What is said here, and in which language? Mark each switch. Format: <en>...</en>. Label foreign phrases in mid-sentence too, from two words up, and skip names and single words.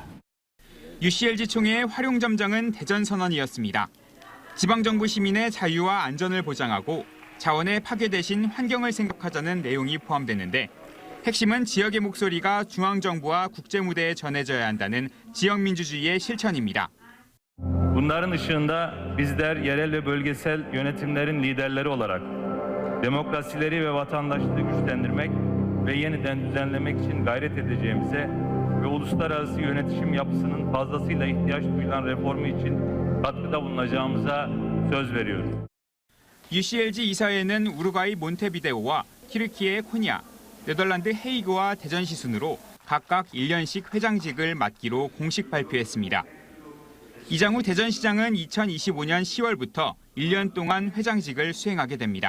<ko>UCLG 총회의 활용점정은 대전선언이었습니다. 지방정부 시민의 자유와 안전을 보장하고 자원의 파괴 대신 환경을 생각하자는 내용이 포함되는데 핵심은 지역의 목소리가 중앙정부와 국제무대에 전해져야 한다는 지역민주주의의 실천입니다.</ko> <tr>Bunların ışığında bizler yerel ve bölgesel yönetimlerin liderleri olarak demokrasileri ve vatandaşlığı güçlendirmek ve yeniden düzenlemek için gayret edeceğimize ve uluslararası yönetişim yapısının fazlasıyla ihtiyaç duyulan reformu için katkıda bulunacağımıza söz veriyoruz.</tr> <ko>UCLG 이사회는 우루과이 몬테비데오와 튀르키예 코냐, 네덜란드 헤이그와 대전시 순으로 각각 1년씩 회장직을 맡기로 공식 발표했습니다. 이장우 대전시장은 2025년 10월부터 1년 동안 회장직을 수행하게 됩니다.</ko>